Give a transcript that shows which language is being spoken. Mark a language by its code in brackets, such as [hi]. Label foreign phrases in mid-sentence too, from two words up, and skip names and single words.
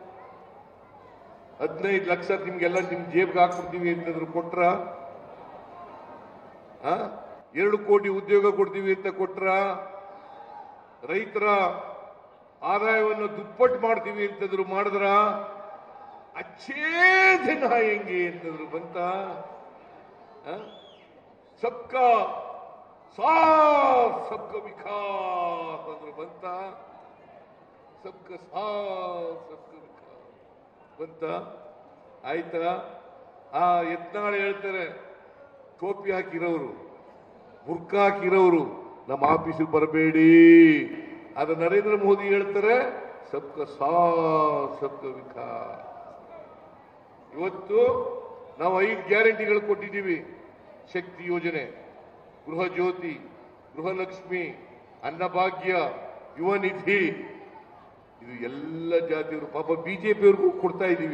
[kn] 15 ಲಕ್ಷ ನಿಮ್ಗೆಲ್ಲ ನಿಮ್ ಜೇಬ್ಗೆ ಹಾಕ್ಬಿಡ್ತೀವಿ ಅಂತಂದ್ರು ಕೊಟ್ರ? 2 ಕೋಟಿ ಉದ್ಯೋಗ ಕೊಡ್ತೀವಿ ಅಂತ ಕೊಟ್ರ? ರೈತರ ಆದಾಯವನ್ನು ದುಪ್ಪಟ್ಟು ಮಾಡ್ತೀವಿ ಅಂತಂದ್ರು ಮಾಡಿದ್ರ? [hi] अच्छे दिन आएंगे [kn] ಅಂತಂದ್ರು ಬಂತ? [hi] सबका साथ सबका विकास [kn] ಅಂದ್ರು ಬಂತ? [hi] सबका साथ सबका विकास ಬಂತ? [kn] ಆಯ್ತಾ? ಯತ್ನಾಳ್ ಹೇಳ್ತಾರೆ, ಟೋಪಿ ಹಾಕಿರೋರು, ಬುರ್ಕಾ ಹಾಕಿರೋರು ನಮ್ಮ ಆಫೀಸಿಗೆ ಬರಬೇಡಿ. ಆದ್ರೆ ನರೇಂದ್ರ ಮೋದಿ ಹೇಳ್ತಾರೆ [hi] सबका साथ सबका विकास. [kn] ಇವತ್ತು ನಾವು 5 ಗ್ಯಾರಂಟಿಗಳು ಕೊಟ್ಟಿದ್ದೀವಿ. ಶಕ್ತಿ ಯೋಜನೆ, ಗೃಹ ಜ್ಯೋತಿ, ಗೃಹಲಕ್ಷ್ಮಿ, ಅನ್ನಭಾಗ್ಯ, ಯುವ ನಿಧಿ, ಇದು ಎಲ್ಲ ಜಾತಿಯವರು ಪಾಪ ಬಿಜೆಪಿಯವ್ರಿಗೂ ಕೊಡ್ತಾ ಇದ್ದೀವಿ.